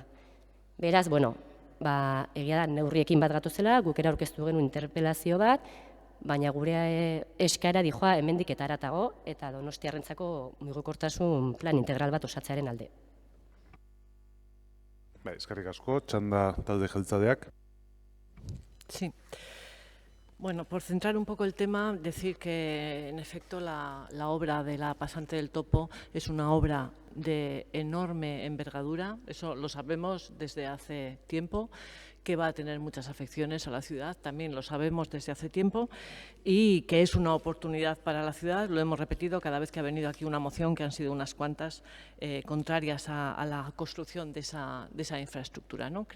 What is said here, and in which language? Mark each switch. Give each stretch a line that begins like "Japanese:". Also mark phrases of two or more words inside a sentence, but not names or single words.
Basque: Beraz, egia da neurriekin bat gatozela, guk era aurkeztu genuen interpelazio bat, baina gure eskaera dijoa hemendik eta haratago eta Donostiarrentzako mugikortasun plan integral bat osatzearen alde. Eskerrik asko, txanda talde jeltzaleak.
Spanish: Sí. Bueno, por centrar un poco el tema, decir que en efecto la obra de la pasante del Topo es una obra de enorme envergadura, eso lo sabemos desde hace tiempo, que va a tener muchas afecciones a la ciudad, también lo sabemos desde hace tiempo, y que es una oportunidad para la ciudad, lo hemos repetido cada vez que ha venido aquí una moción, que han sido unas cuantas, contrarias a la construcción de esa infraestructura, ¿no?